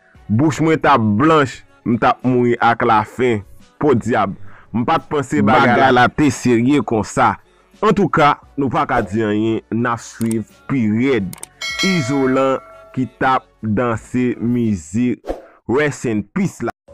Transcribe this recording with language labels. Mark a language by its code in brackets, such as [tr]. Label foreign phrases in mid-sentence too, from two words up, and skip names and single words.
[ht] Bouch mwen t ap blanch, m t ap mouri ak lafen. Po dyab, m pa t panse bagay la te serye konsa. An tou ka, nou pa ka di anyen, n ap swiv, period. Isolant ki t ap danse mizik. [en] Rest in peace la.